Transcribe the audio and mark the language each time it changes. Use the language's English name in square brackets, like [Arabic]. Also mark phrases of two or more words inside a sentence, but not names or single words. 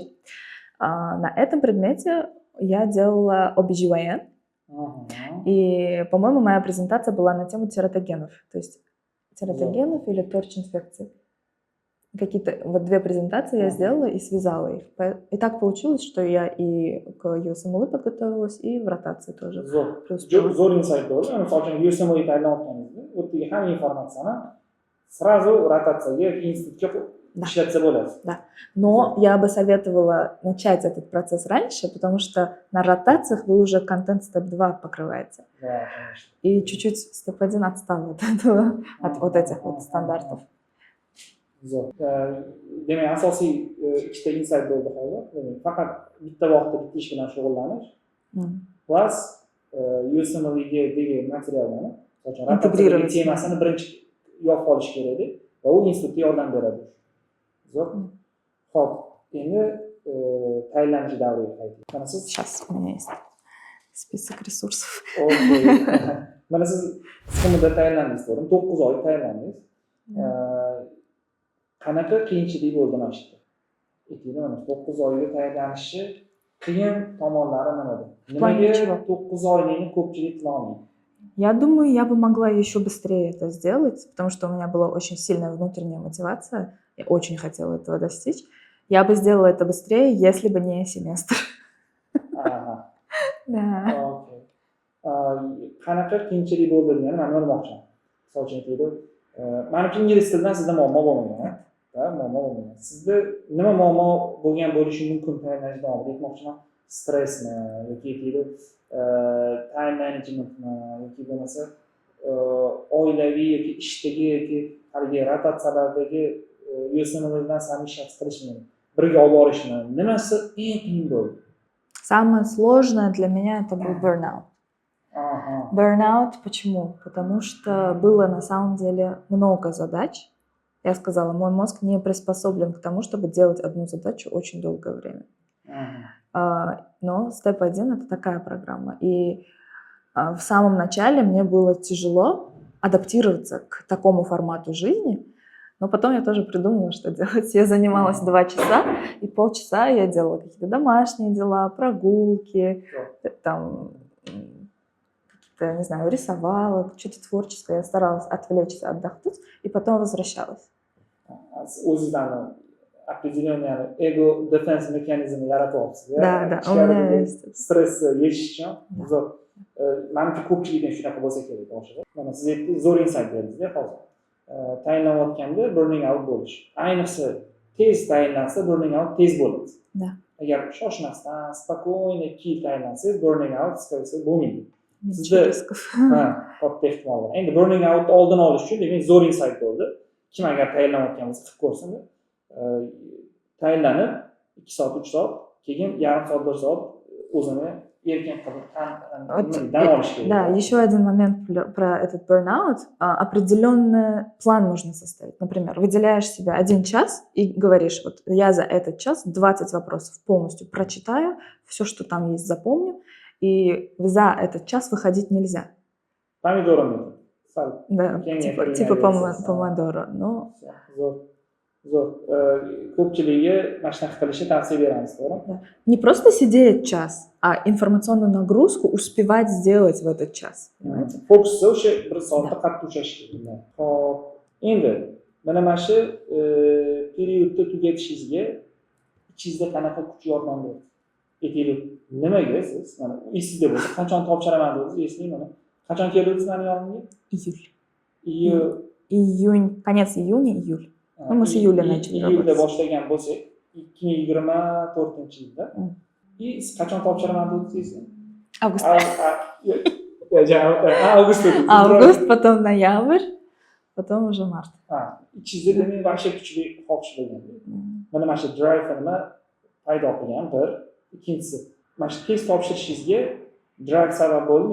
[Russian] На этом предмете я делала OBGYN, и, по-моему, моя презентация была на тему тератогенов, то есть тератогенов или торч-инфекций. Какие-то вот 2 презентации я сделала и связала их. И так получилось, что я и к USMLE подготовилась, и в ротации тоже. [Uzbek] Zo'r insight bo'ldi. Misol uchun USMLE tayyorlayotganingizda o'tdagi hamma informatsiyani сразу rotatsiyaga, institutga ishlatsa bo'ladi. [Russian] Да. Но я бы советовала начать этот процесс раньше, потому что на ротациях вы уже контент степ 2 покрываете. Да, конечно. И чуть-чуть степ 1 отстал от этого, от вот этих вот стандартов. [Uzbek] Zo'r. Demak, asosiy ikkita insight bo'ldi hozir. Demak, faqat bitta vaqtda bitta ish bilan shug'ullanish. Plus USMLEga degan materiallarni, masalan, rotatsiya temasini birinchi yopib olish kerak edi va u institutga yordam beradi. Zo'r. Xo'p, endi tayinlanish davriga qaytdik. Mana siz [Russian] Сейчас у меня есть список ресурсов. [Uzbek] Mana siz SMda tayinlandingiz, to'g'rimi? 9 oy tayinlandingiz. Qanaqa qiyinchilik bo'ldi mana shu yerda? Aytaylik, mana 9 oyga tayyorlanishi qiyin tomonlari nimada? Nimaga 9 oylikni ko'pchilik qila olmaydi? [Russian] Я думаю, я бы могла еще быстрее это сделать, потому что у меня была очень сильная внутренняя мотивация. Я очень хотела этого достичь. Я бы сделала это быстрее, если бы не семестр. Да. [Uzbek] Okey. Qanaqa qiyinchilik bo'ldi degani men bilmoqchiman. Misol uchun aytaylik, menimcha ingliz tilidan sizda muammo bo'lmagan. Muammo bo'lmagan. Sizda nima muammo bo'lgan bo'lishi mumkin tayyorlanish davomida? Aytmoqchiman, stressmi yoki aytaylik, [English] time managementmi [Uzbek] yoki bo'lmasa oilaviy yoki ishdagi yoki haligi rotatsiyalardagi USMLE bilan совмещать qilishmi, birga olib borishmi? Nimasi eng qiyin bo'ldi? [Russian] Самое сложное для меня это был burnout. Burnout почему? Потому что было на самом деле много задач. Я сказала, мой мозг не приспособлен к тому, чтобы делать одну задачу очень долгое время. Но степ 1 это такая программа. И в самом начале мне было тяжело адаптироваться к такому формату жизни, но потом я тоже придумала, что делать. Я занималась 2 часа, и полчаса я делала какие-то домашние дела, прогулки, там, какие-то, не знаю, рисовала, что-то творческое. Я старалась отвлечься, отдохнуть, и потом возвращалась. [Uzbek] O'zingizdan определенный [English] ego defense [Uzbek] mexanizmi yaratyapsiz. [Russian] Да, у меня есть. [Uzbek] Stressni yechish uchun zo'r. Menimcha ko'pchilikdan shunaqa bo'lsa kerak boshida. Mana siz zo'r insight berdingiz hozir. Tayinlanayotganda [English] burning out [Uzbek] bo'lish. Ayniqsa tez tayinlansa [English] burning out [Uzbek] tez bo'ladi. [Russian] Да. [Uzbek] Agar shoshmasdan, spokойно 2 yil tayinlansangiz [English] burning out [Uzbek] скорее bo'lmaydi. Sizda riskov. Katta ehtimol bor. Endi [English] burning out [Uzbek] oldini olish uchun demak zo'r insight bo'ldi. Kim agar tayinlanayotgan bo'lsa qilib ko'rsin. Tayinlanib 2 soat, 3 soat, keyin yarim soat, 1 soat o'zini erkin qilib dam olish kerak. [Russian] Да, еще один момент про этот burnout. Определенный план нужно составить. Например, выделяешь себе 1 час и говоришь, вот я за этот час 20 вопросов полностью прочитаю, все, что там есть, запомню, и за этот час выходить нельзя. Помидоры метод. Да, типа помодоро. Но... [Uzbek] Zo'r. Ko'pchiligiga mana shunaqa qilishni tavsiya beramiz, to'g'rimi? [Russian] Не просто сидеть час, а информационную нагрузку успевать сделать в этот час. Понимаете? [Uzbek] Fokusni o'sha 1 soatda qattiq ushlash kerak. Xo'p, endi mana shu periodni tugatishingizga ichingizda qanaqa kuch yordam berdi? Aytaylik, nimaga siz mana esingizda bo'lsa, qachon topshiraman dedingiz, eslayman. Qachon keldingiz meni yonimga? Iyul. [Russian] июнь, конец июня, июль. Ну, мы с июля начали [Uzbek] iyulda [Russian] работать. [Uzbek] boshlagan bo'lsak 2024-yilda и qachon topshiraman dedingiz? [Russian] Август. [Uzbek] Avgust dedi. [Russian] Август, потом ноябрь, потом уже март. [Uzbek] Ichingizda men вообще kuchli xohish bo'lgan. Mana mana shu drive-ni paydo qilgan bir, ikkinchisi mana shu test topshirishingizga drive sabab bo'ldimi?